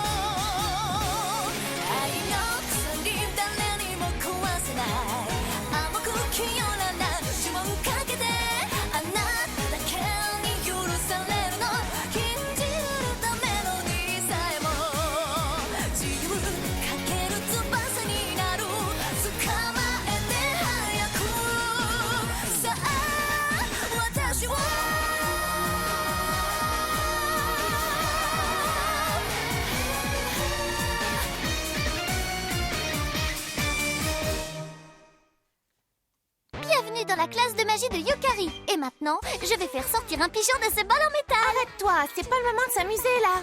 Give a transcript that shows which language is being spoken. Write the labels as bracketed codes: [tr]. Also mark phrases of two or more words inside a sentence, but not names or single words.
[ja] 愛の鎖誰にも壊せない甘く清らな呪文かけてあなただけに許されるの禁じるたメロディーさえも自由かける翼になる捕まえて早くさあ私を [fr] Bienvenue dans la classe de magie de Yukari. Et maintenant, je vais faire sortir un pigeon de ce bol en métal. Arrête-toi, c'est pas le moment de s'amuser là.